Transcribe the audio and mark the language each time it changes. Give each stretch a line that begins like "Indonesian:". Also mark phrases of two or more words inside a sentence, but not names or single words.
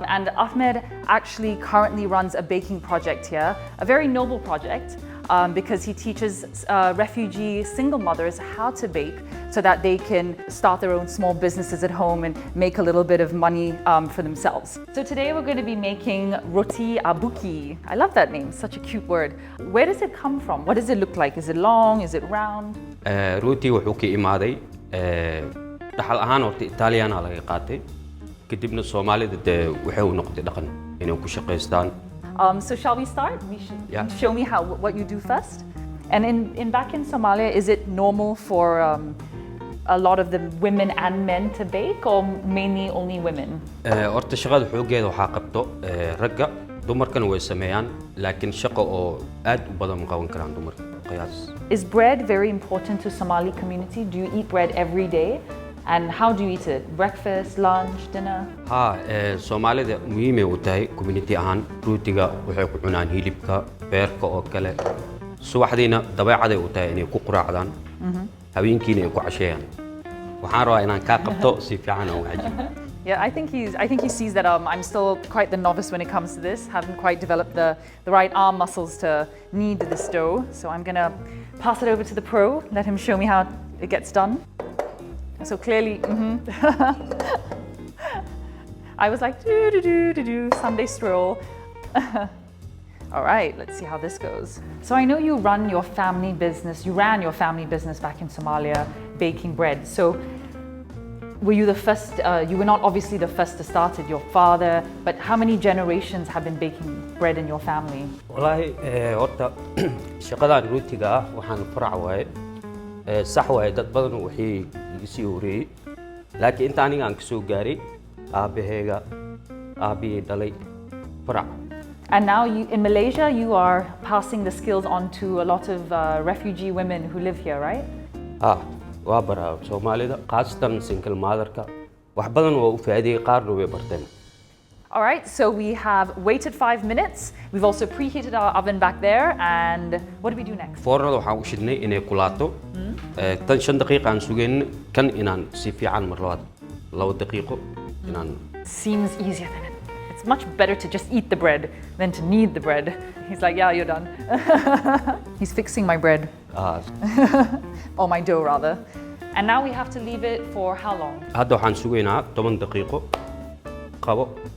English: And Ahmed actually currently runs a baking project here, a very noble project, because he teaches refugee single mothers how to bake so that they can start their own small businesses at home and make a little bit of money for themselves. So today we're going to be making Rooti Abuukey. I love that name, such a cute word. Where does it come from? What does it look like? Is it long? Is it round?
Somali: Rooti wuxuu ka imaaday dhaxal ahaan horta Italian laga qaatay kadibna Soomaalida waxay u noqotay dhaqan inay ku shaqeystaan.
English: So shall we start? Show me what you do first. And back in Somalia, is it normal for a lot of the women and men to bake, or mainly only women?
Somali: Horta shaqada xoogeeda waxaa qabto ragga, dumarkana way sameeyaan, laakiin shaqo oo aad u badan ma qaban karaan dumarka qiyaas.
English: Is bread very important to Somali community? Do you eat bread every day? And how do you eat it? Breakfast, lunch, dinner?
Somali: Soomaalida muhiim u tahay community ahaan. Rootiga waxay ku cunaan hilibka, beerka oo kale. Subaxdiina dabeecad u tahay inay ku quraacdaan. Habeenkiina ay ku casheeyaan. Waxaan rabaa inaan ka qabto si fiican oo wajib.
English: Yeah, I think he sees that I'm still quite the novice when it comes to this. Haven't quite developed the right arm muscles to knead this dough. So I'm gonna pass it over to the pro. Let him show me how it gets done. So clearly, I was like, Sunday stroll. All right, let's see how this goes. So I know you ran your family business back in Somalia, baking bread. So were you the first, you were not obviously the first to start it, your father, but how many generations have been baking bread in your family?
Somali: Wallahi, horta, shaqadan rootiga waxaan farac waaye. Sax waaye dad badan waxay sii uriyay. Laakiin inta aniga aan ka soo gaaray, aabahayga, aabihii dhalay farac.
English: And now in Malaysia, you are passing the skills on to a lot of refugee women who live here, right?
Somali: Waa baraa Soomaalida, khaasatan
English: single mother-
Somali: ka. Wax badan waa u faa'iideeyay qaarna way barteen.
English: All right, so we have waited 5 minutes. We've also preheated our oven back there. And what do we do next?
Somali: Foornada waxaan u shidnay inay kulaato. Tan 5 daqiiqo aan sugayn kan inaan si fiican mar labaad 2 daqiiqo inaan.
English: Seems easier than it. It's much better to just eat the bread than to knead the bread. He's like, yeah, you're done. He's fixing my bread. Or my dough rather. And now we have to leave it for how long?
Somali: Hadda waxaan sugaynaa 10 daqiiqo. Qabo.